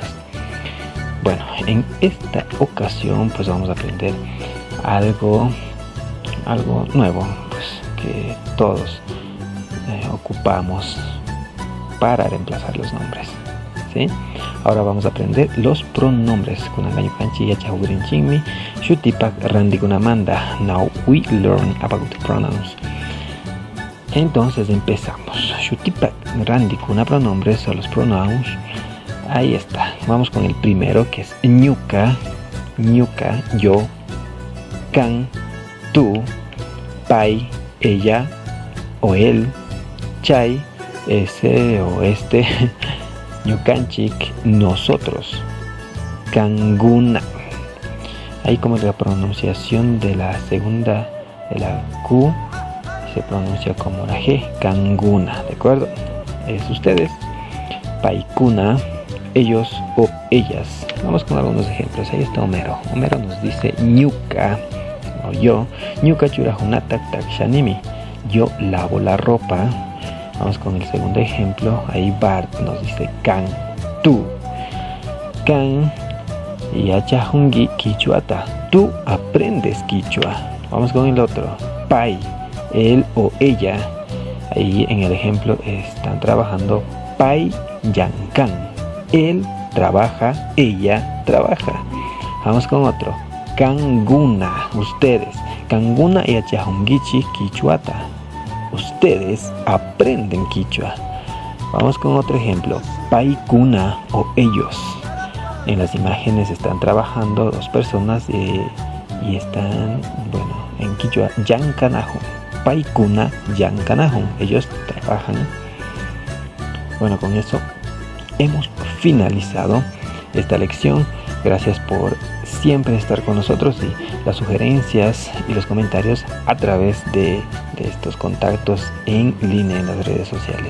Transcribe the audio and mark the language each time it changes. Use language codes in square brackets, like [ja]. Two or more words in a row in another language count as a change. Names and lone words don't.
[es] Bueno, en esta ocasión pues vamos a aprender algo nuevo, pues que todos ocupamos para reemplazar los nombres, ¿sí? Ahora vamos a aprender los pronombres. [qu] Kunangayu kanchi yachahurin chingmi, shutipak randikunamanda. [en] Now we learn about the pronouns. [es] Entonces empezamos. [qu] Shutipak randikuna [es] pronombres son los pronouns. Ahí está. Vamos con el primero, que es ñuka, yo, kan, tú, pai, ella o él, chay, ese o este, ñukanchik, nosotros, kanguna. Ahí como la pronunciación de la segunda, de la Q, se pronuncia como la G, kanguna, ¿de acuerdo? Es ustedes, paikuna, ellos o ellas. Vamos con algunos ejemplos. Ahí está Homero. Homero nos dice ñuka, o yo, [qu] ñuka churajunatak tak shanimi, [es] yo lavo la ropa. Vamos con el segundo ejemplo. Ahí Bart nos dice kan, tú, [qu] kan yachahungi quichuata, [es] tú aprendes quichua. Vamos con el otro, pai, él o ella. Ahí en el ejemplo están trabajando [qu] pai yankan, [es] él trabaja, ella trabaja. Vamos con otro, kanguna, ustedes, [qu] kanguna yachahungichi quichuata, [es] ustedes aprenden quichua. Vamos con otro ejemplo, paikuna o ellos. En las imágenes están trabajando dos personas y están, bueno, en quichua, [qu] yankanahun, paikuna yankanahun, [es] ellos trabajan. Bueno, con eso hemos finalizado esta lección. Gracias por siempre estar con nosotros y las sugerencias y los comentarios a través de estos contactos en línea en las redes sociales.